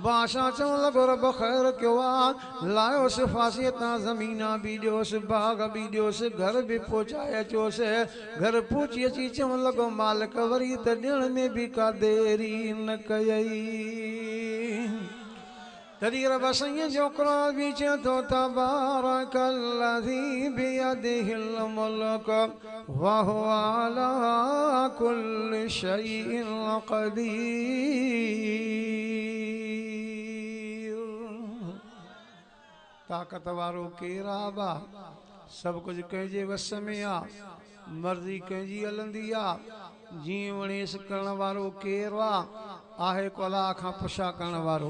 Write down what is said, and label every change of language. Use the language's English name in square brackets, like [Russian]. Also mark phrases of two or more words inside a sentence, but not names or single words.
[Sindhi] बादशाह चवणु लॻो रब ख़ैर कयो आहे, लायोसि फांसीअ तां ज़मीना बि ॾियोसि बाग बि ॾियोसि घर बि पहुचाए अचोसि। घर पहुची अची चवणु लॻो मालिक वरी त ॾियण में बि का देरी न कयई। तॾहिं रब साईं जो क़ुरान बि चए थो [Arabic] تبارك الذي بيده الملك وهو على كل شيء قدير. [Sindhi] ताक़त वारो केरु आहे? सब कुछ कंहिंजे वस में आ, मर्ज़ी कंहिंजी हलंदी आ, जीअं वणेसि करण वारो केरु आहे को अलाह खां पुछा करण वारो।